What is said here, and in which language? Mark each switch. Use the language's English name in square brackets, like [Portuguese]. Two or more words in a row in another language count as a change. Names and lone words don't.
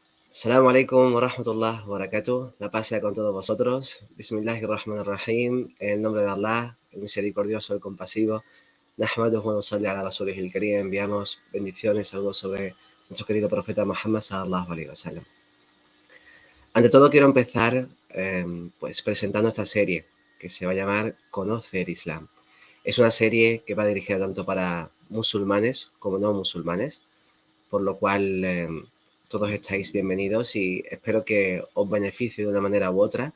[Arabic] السلام عليكم ورحمة الله وبركاته. [Spanish] La paz sea con todos vosotros. Bismillahirrahmanirrahim. En el nombre de Allah, el misericordioso, el compasivo. [Arabic] نحمده ونصلي على رسوله الكريم. [Spanish] Enviamos bendiciones, saludos sobre nuestro querido profeta Muhammad [Arabic] صلى الله عليه وسلم. [Spanish] Ante todo quiero empezar pues presentando esta serie que se va a llamar Conoce el Islam. Es una serie que va dirigida tanto para musulmanes como no musulmanes, por lo cual todos estáis bienvenidos y espero que os beneficie de una manera u otra.